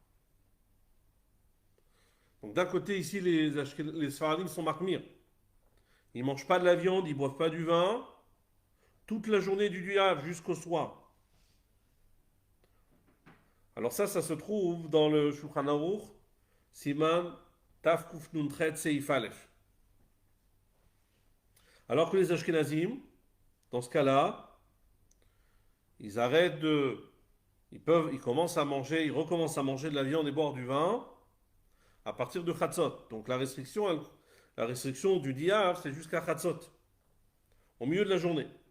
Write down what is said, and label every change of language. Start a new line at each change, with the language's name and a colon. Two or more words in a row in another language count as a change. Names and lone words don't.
French: Donc d'un côté, ici, les Sfaradim sont marqués. Ils ne mangent pas de la viande, ils ne boivent pas du vin toute la journée du 10 Av jusqu'au soir. Alors ça se trouve dans le Shulchan Aruch,
Hebrew: סימן ת ק נ ט סעיף א.
French: Alors que les Ashkenazim, dans ce cas-là, ils arrêtent ils commencent à manger, ils recommencent à manger de la viande et boire du vin à partir de Chatzot. Donc la restriction du diable, c'est jusqu'à Chatzot, au milieu de la journée.